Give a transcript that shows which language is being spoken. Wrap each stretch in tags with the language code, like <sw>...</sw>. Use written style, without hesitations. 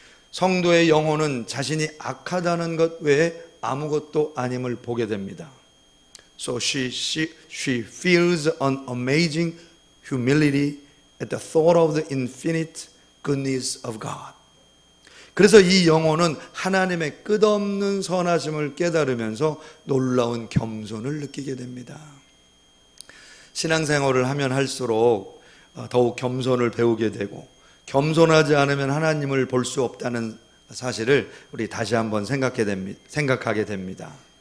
<ko>성도의 영혼은 자신이 악하다는 것 외에 아무것도 아님을 보게 됩니다.</ko> <en>So she feels an amazing humility at the thought of the infinite goodness of God.</en> <ko>그래서 이 영혼은 하나님의 끝없는 선하심을 깨달으면서 놀라운 겸손을 느끼게 됩니다. 신앙생활을 하면 할수록 더욱 겸손을 배우게 되고 겸손하지 않으면 하나님을 볼 수 없다는 사실을 우리 다시 한번 생각하게 됩니다.</ko>